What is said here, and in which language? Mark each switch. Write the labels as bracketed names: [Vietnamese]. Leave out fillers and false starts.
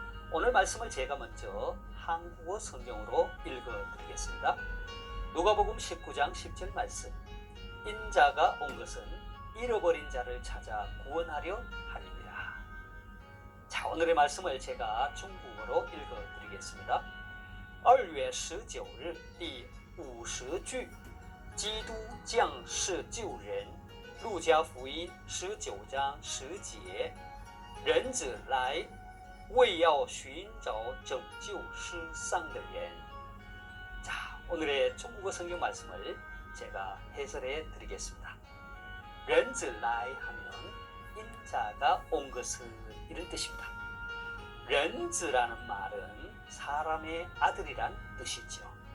[Korean] 오늘 말씀을 제가 먼저 한국어 성경으로 읽어드리겠습니다. 누가복음 19장 10절 말씀. 인자가 온 것은 잃어버린 자를 찾아 구원하려 함이니라. 자, 오늘의 말씀을 제가 중국어로 읽어드리겠습니다. [Chinese] 2月19日第50句基督降世救人路加福音19章10节，人子来，为要寻找拯救世上的人。 [Korean] 자, 오늘의 중국어 성경 말씀을 제가 해설해 드리겠습니다. [Chinese] 人子来 [Korean] 하면 인자가 온 것은 이런 뜻입니다. 人子라는 말은 사람의 아들이란 뜻이죠.